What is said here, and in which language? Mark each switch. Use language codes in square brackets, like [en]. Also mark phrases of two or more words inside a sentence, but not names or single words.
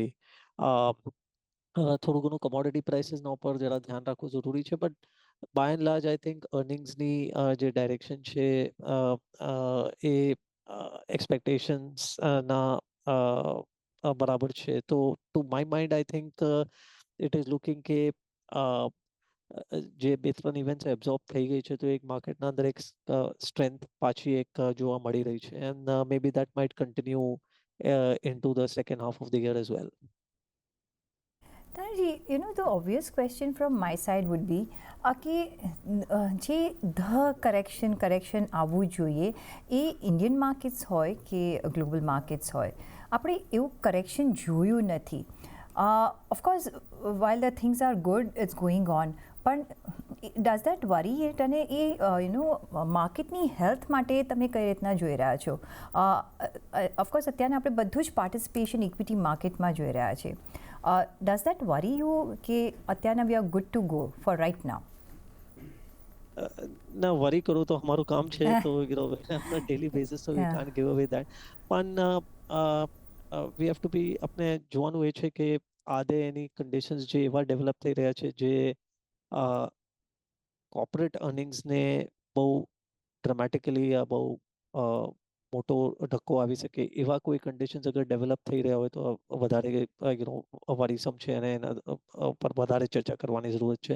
[gu] થોડું ઘણું [en] commodity prices [gu] ઉપર જરા ધ્યાન રાખવું જરૂરી છે, [en] but by and large I think [gu] અર્નિંગ્સની જે ડાયરેક્શન છે એ એક્સપેક્ટેશન્સના બરાબર છે. [en] તો to my mind I think it is looking [gu] કે જે બે ત્રણ ઇવેન્ટ્સ એબ્ઝોર્બ થઈ ગઈ છે, તો એક માર્કેટના અંદર એક સ્ટ્રેન્થ પાછી એક જોવા મળી રહી છે, [en] and maybe that might continue into the second half of the year as well. [gu] Tanji, [en] the obvious question from my side would be [gu] કે જે કરેક્શન આવવું જોઈએ એ [en] Indian markets [gu] હોય કે [en] global markets [gu] હોય, આપણે એવું કરેક્શન જોયું નથી. [en] ઓફકોર્સ while the things are good, it's going on, પણ does that worry it? [gu] અને એ માર્કેટની હેલ્થ માટે તમે કઈ રીતના જોઈ રહ્યા છો? ઓફકોર્સ અત્યારે આપણે બધું જ [en] participation equity market [gu] જોઈ રહ્યા છે. [en] Does that worry you [gu] કે અત્યારના [en] we are good to go for right now? [gu] ના, વરી કરું તો અમારું કામ છે, તો [en] daily basis [gu] તો [en] we can't give away that. [gu] પણ [en] we have to be, [gu] આપણે જોવાનું એ છે કે આદે એની કન્ડિશન્સ જે એવા ડેવલપ થઈ રહ્યા છે જે [en] corporate earnings [gu] બહુ ડ્રામેટિકલી યા બહુ મોટો ધક્કો આવી શકે એવા કોઈ કન્ડિશન્સ અગર ડેવલપ થઈ રહ્યા હોય તો વધારે વરીસમ છે અને એના પર વધારે ચર્ચા કરવાની જરૂરત છે.